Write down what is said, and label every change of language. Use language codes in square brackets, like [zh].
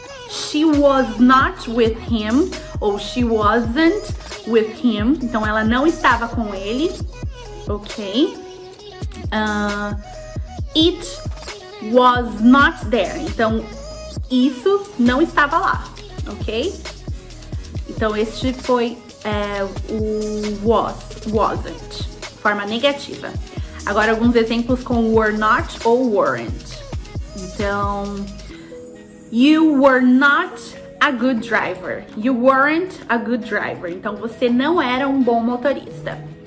[en] She was not with him ou she wasn't with him. [pt] Então, ela não estava com ele, ok? [en] It was not there. [pt] Então, isso não estava lá, ok? Então, este foi o wasn't, forma negativa. Agora, alguns exemplos com [en] were not ou weren't. [pt] Então, [en] you were not a good driver. You weren't a good driver. [pt] Então, você não era um bom motorista.